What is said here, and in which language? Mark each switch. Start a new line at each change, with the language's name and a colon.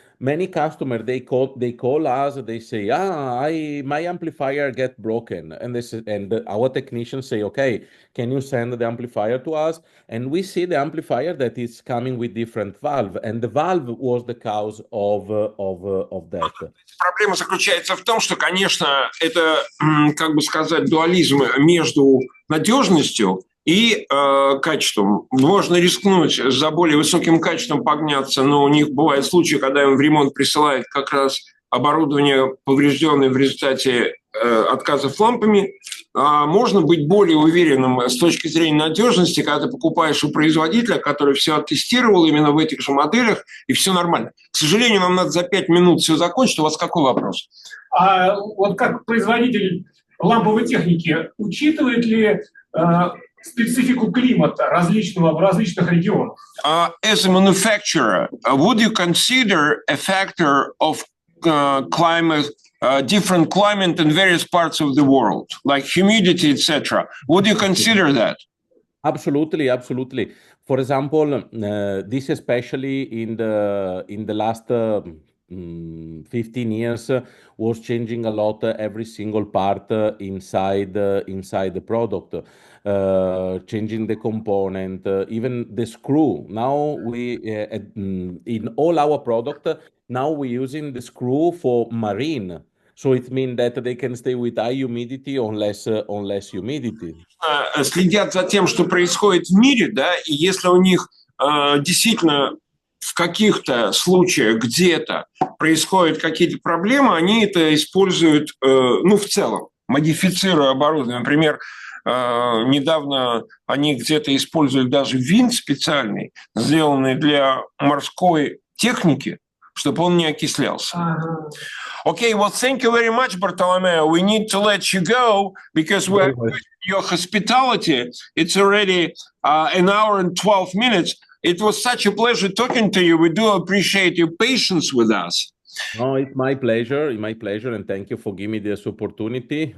English: Many customers, they call us, they say, my amplifier get broken. And our technicians say, okay, can you send the amplifier to us? And we see the amplifier that is coming with different valve, and the valve was the cause of that.
Russian: Проблема заключается в том, что, конечно, это, как бы сказать, дуализм между надежностью и качеством. Можно рискнуть за более высоким качеством погняться, но у них бывают случаи, когда им в ремонт присылают как раз оборудование, поврежденное в результате отказов лампами. Можно быть более уверенным с точки зрения надежности, когда ты покупаешь у производителя, который все оттестировал именно в этих же моделях, и все нормально. К сожалению, нам надо за 5 минут все закончить. У вас какой вопрос? Вот как производитель ламповой техники, учитывает ли специфику климата различного в различных регионах?
English: As a manufacturer, would you consider a factor of climate, different climate in various parts of the world, like humidity, etc.? Would you consider that? Absolutely, absolutely. For example, this especially in the last 15 years was changing a lot every single part inside the product, changing the component, even the screw. Now we in all our product now we're using the screw for marine. So it means that they can stay with high humidity on less humidity.
Russian: Следят за тем, что происходит в мире, да, и если у них действительно в каких-то случаях где-то происходят какие-то проблемы, они это используют, в целом, модифицируя оборудование. Например, недавно они где-то использовали даже винт специальный, сделанный для морской техники, чтобы он не окислялся.
English: Okay, well, thank you very much, Bartolomeo. We need to let you go because we're your hospitality. It's already an hour and 12 minutes. It was such a pleasure talking to you. We do appreciate your patience with us. No, it's my pleasure, and thank you for giving me this opportunity.